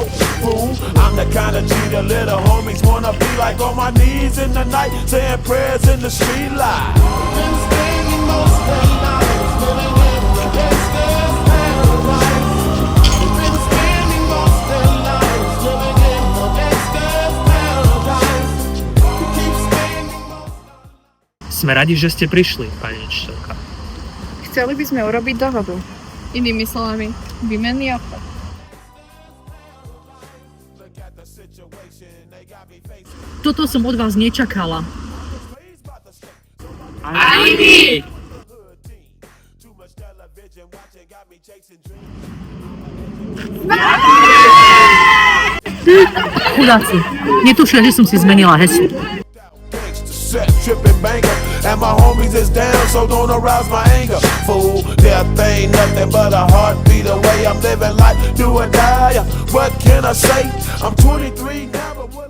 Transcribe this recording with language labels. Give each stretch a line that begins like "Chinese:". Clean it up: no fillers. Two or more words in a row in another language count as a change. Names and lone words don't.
English: Fool, I'm the kind of G the little homies wanna be like, on my knees in the night, saying prayers in the street light. Been spending most of the night living in the gangster's paradise. Been spending most of the night living in the gangster's paradise. Keep spending most.
Slovak: Sme radi, že ste prišli, pani učiteľka. Chceli by sme urobiť dohodu. Inými slovami, výmenný obchod. Toto som od vás nečakala. Ani my! Chudáci, netušia, že som si zmenila heslo.
English: Set, tripping banker, and my homies is down, so don't arouse my anger. Fool, death ain't nothing but a heartbeat away. I'm living life, do or die. What can I say? I'm 23 now.